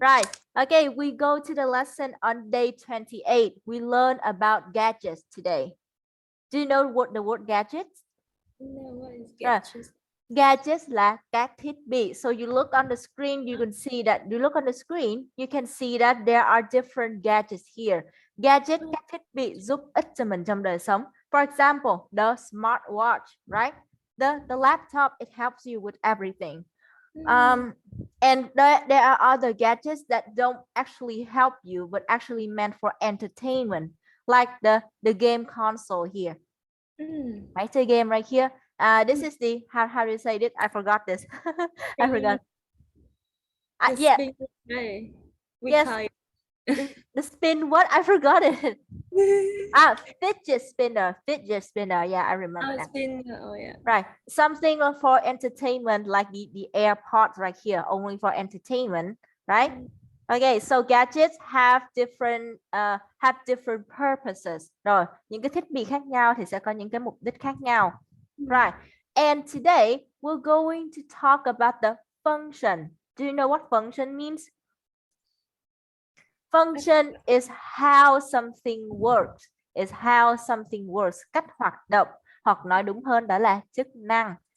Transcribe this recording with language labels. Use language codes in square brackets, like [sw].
[en] Right. Okay, we go to the lesson on day 28. We learn about gadgets today. Do you know what the word gadgets? No, what is Right. gadgets? [vi] Gadgets là các thiết bị. [en] So you look on the screen, you can see that. You look on the screen, you can see that there are different gadgets here. [vi] Gadget, các thiết bị giúp ích cho mình trong đời sống. [en] For example, the smartwatch, right? The laptop, it helps you with everything. And there are other gadgets that don't actually help you, but actually meant for entertainment, like the game console here. Right, the game right here. This is the how do you say it? I forgot this. I forgot. Yeah. Yes. The spin what? I forgot it. Fidget spinner. Fidget spinner. Yeah, I remember that. Spinner. Oh yeah. Right. Something for entertainment, like the AirPods right here, only for entertainment, right? Okay, so gadgets have different purposes. [vi] Rồi, những cái thiết bị khác nhau thì sẽ có những cái mục đích khác nhau. [en] Right. And today we're going to talk about the function. Do you know what function means? Function is how something works. Is how something works. [vi] Cách hoạt động, hoặc nói đúng hơn đó là chức năng.